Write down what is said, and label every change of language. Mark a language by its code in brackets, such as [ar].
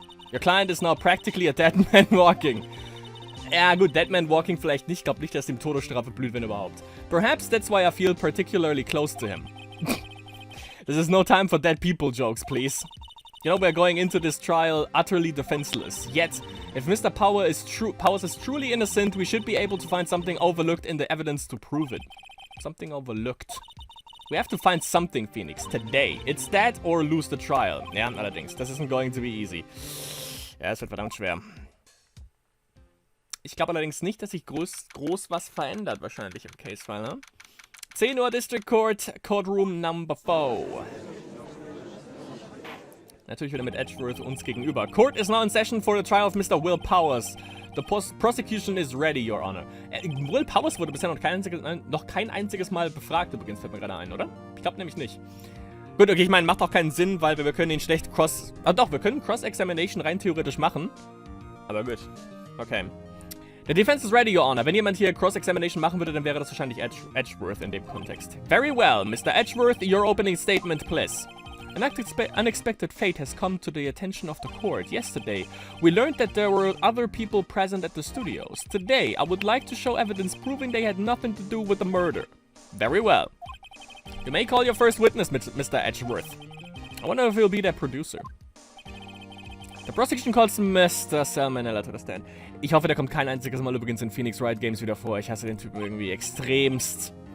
[en] Your client is now practically a dead man walking. [de] Ja gut, [en] dead man walking [de] vielleicht nicht. Ich glaube nicht, dass ihm Todesstrafe blüht, wenn überhaupt. [en] Perhaps that's why I feel particularly close to him. This is no time for dead people jokes, please. You know, we're going into this trial utterly defenseless. Yet, if Mr. Powers is truly innocent, we should be able to find something overlooked in the evidence to prove it. Something overlooked. We have to find something, Phoenix, today. It's that or lose the trial. [de] Ja, allerdings. [en] Das isn't going to be easy. [de] Ja, es wird verdammt schwer. Ich glaube allerdings nicht, dass sich groß was verändert, wahrscheinlich im Case-File, ne? 10 Uhr District Court, Courtroom Number 4. Natürlich wieder mit Edgeworth uns gegenüber. [en] Court is now in session for the trial of Mr. Will Powers. The prosecution is ready, Your Honor. [de] Will Powers wurde bisher noch kein einziges Mal befragt, übrigens, fällt mir gerade ein, oder? Ich glaube nämlich nicht. Gut, okay, ich meine, macht auch keinen Sinn, weil wir können ihn schlecht wir können Cross-Examination rein theoretisch machen. Aber gut. Okay. [en] The defense is ready, Your Honor. [de] Wenn jemand hier Cross-Examination machen würde, dann wäre das wahrscheinlich Edgeworth in dem Kontext. [en] Very well, Mr. Edgeworth, your opening statement, please. An unexpected fate has come to the attention of the court. Yesterday, we learned that there were other people present at the studios. Today, I would like to show evidence proving they had nothing to do with the murder. Very well. You may call your first witness, Mr. Edgeworth. I wonder if he'll be that producer. The prosecution calls Mr. Salmonella to the stand. [de] Ich hoffe, der kommt kein einziges Mal übrigens in Phoenix Wright Games wieder vor. Ich hasse den Typen irgendwie extremst.